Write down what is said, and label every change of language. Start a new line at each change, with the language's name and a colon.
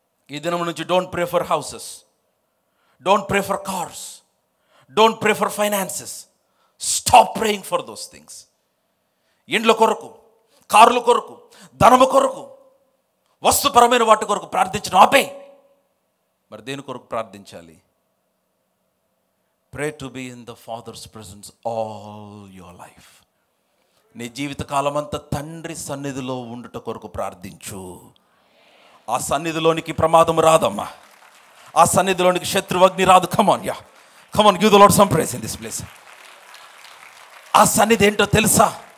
English: ఈ దినం నుంచి don't pray for houses, don't pray for cars, don't pray for finances. Stop praying for those things.
Telugu: ఇండ్ల కొరకు, కార్ల కొరకు, ధనము కొరకు, వస్తుపరమైన వాటి కొరకు ప్రార్థించడం ఆపే. మరి దేని కొరకు ప్రార్థించాలి?
English: Pray to be in the Father's presence all your life.
Telugu: నీ జీవితకాలం అంతా తండ్రి సన్నిధిలో ఉండుట కొరకు ప్రార్థించు. ఆ సన్నిధిలోనికి ప్రమాదం రాదమ్మా, ఆ సన్నిధిలోనికి శత్రువగ్ని రాదు.
English: Come on yeah, come on, give the Lord some praise in this place.
Telugu: ఆ సన్నిధి ఏంటో తెలుసా?